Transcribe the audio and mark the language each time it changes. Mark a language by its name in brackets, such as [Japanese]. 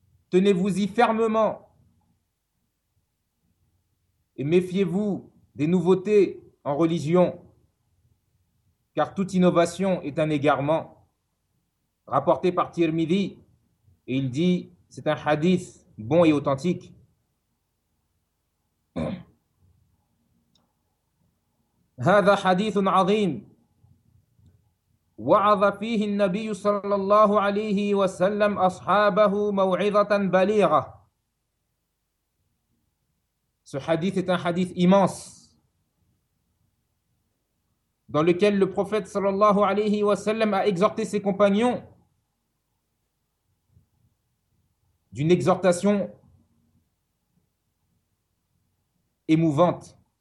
[French] Tenez-vous-y fermement et méfiez-vous des nouveautés en religion, car toute innovation est un égarement. Rapporté par Tirmidhi. Et il dit, c'est un hadith bon et authentique. [Arabic] هذا حديث عظيم وعظ فيه النبي صلى الله عليه وسلم أصحابه موعظة بليغة. [French] Ce hadith est un hadith immense dans lequel le prophète [Arabic] صلى الله عليه وسلم [French] a exhorté ses compagnons d'une exhortation émouvante.